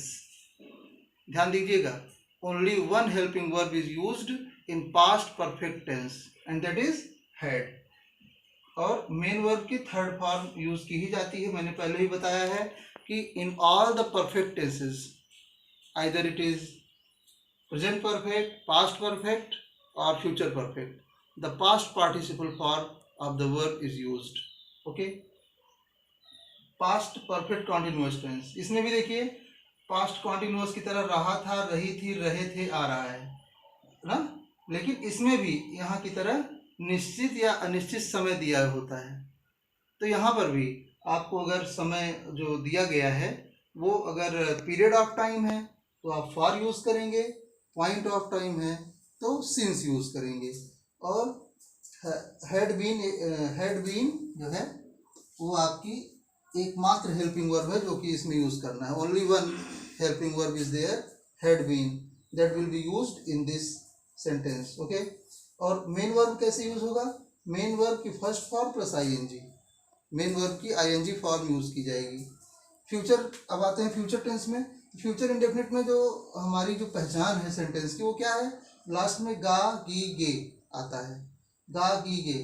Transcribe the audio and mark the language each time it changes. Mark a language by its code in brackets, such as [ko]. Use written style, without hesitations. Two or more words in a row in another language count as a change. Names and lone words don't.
[hi] ध्यान दीजिएगा, [en] only one helping verb is used in past perfect tense and that is had. [hi] और [en] main verb [hi] की [en] third form [hi] यूज की ही जाती है। मैंने पहले ही बताया है कि [en] in all the perfect tenses either it is present perfect, past perfect or future perfect, the past participle form of the verb is used. Okay, past perfect continuous tense, [hi] इसमें भी देखिए [en] past continuous [hi] की तरह रहा था, रही थी, रहे थे आ रहा है ना, लेकिन इसमें भी यहाँ की तरह निश्चित या अनिश्चित समय दिया होता है। तो यहाँ पर भी आपको अगर समय जो दिया गया है वो अगर [en] period of time [hi] है तो आप फॉर यूज़ करेंगे, [en] point of time [hi] है तो सिंस यूज़ करेंगे। और [en] had been [hi] जो है वो आपकी एकमात्र [en] helping verb [hi] है जो कि इसमें यूज़ करना है। [en] Only one helping verb is there, had been, that will be used in this sentence. Okay. [hi] और [en] main verb [hi] कैसे यूज़ होगा? [en] main verb [hi] की [en] first form plus ING, main verb [hi] की [en] ING form [hi] यूज़ की जाएगी। फ्यूचर, अब आते हैं [en] future tense [hi] में। [en] future indefinite [hi] में जो हमारी जो पहचान है सेंटेंस की वो क्या है? लास्ट में गा, गी, गे आता है, गा, गी, गे।